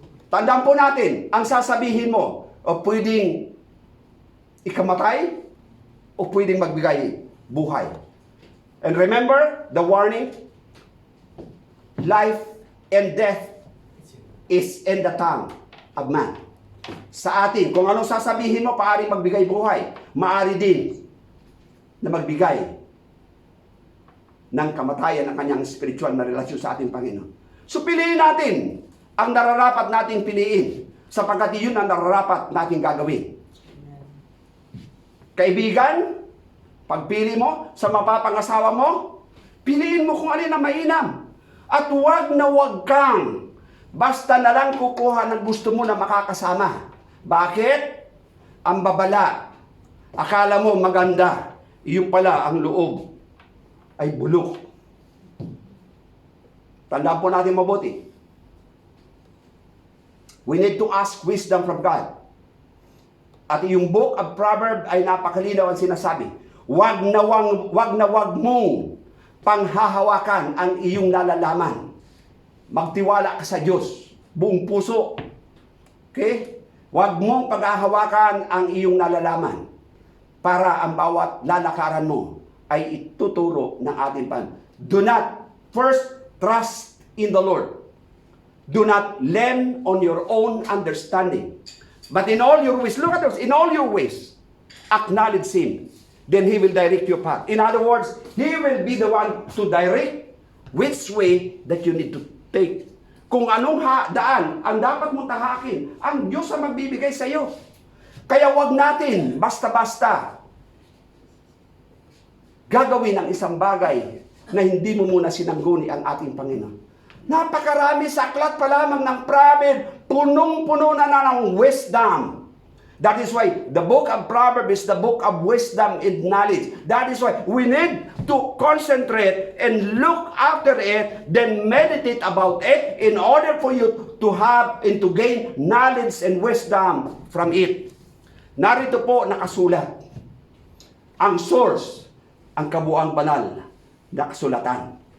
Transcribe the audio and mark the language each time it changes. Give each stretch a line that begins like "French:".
Filipino: Tandaan po natin, ang sasabihin mo, o pwedeng ikamatay, o pwedeng magbigay buhay.
English: And remember, the warning, life and death is in the tongue of man.
Filipino: Sa atin, kung anong sasabihin mo, paari magbigay buhay. Maari din na magbigay ng kamatayan ng kanyang spiritual na relasyon sa ating Panginoon. So piliin natin ang nararapat nating piliin sapagkat iyon ang nararapat nating gagawin. Kaibigan, pagpili mo sa mapapangasawa mo, piliin mo kung alin ang mainam. At huwag na huwag kang basta na lang kukuha ng gusto mo na makakasama. Bakit? Ang babala. Akala mo maganda. Iyon pala ang loob ay bulok. Tandaan po natin mabuti.
English: We need to ask wisdom from God.
Filipino: At yung book of Proverbs ay napakalinaw ang sinasabi. Wag na wag mong panghahawakan ang iyong nalalaman. Magtiwala ka sa Diyos, buong puso. Okay? Huwag mong paghahawakan ang iyong nalalaman para ang bawat lalakaran mo ay ituturo ng ating Panginoon.
English: Do not first trust in the Lord. Do not lean on your own understanding. But in all your ways, look at this, in all your ways, acknowledge Him. then He will direct your path. In other words, He will be the one to direct which way that you need to take.
Filipino: Kung anong daan ang dapat mong tahakin, ang Diyos ang magbibigay sa iyo. Kaya wag natin basta-basta gagawin ang isang bagay na hindi mo muna sinangguni ang ating Panginoon. Napakarami sa aklat pa lamang ng Proverbs, punong-puno na ng wisdom.
English: That is why the book of Proverbs is the book of wisdom and knowledge. That is why we need to concentrate and look after it, then meditate about it in order for you to have and to gain knowledge and wisdom from it.
Filipino: Narito po nakasulat ang source, ang kabuuang banal na kasulatan.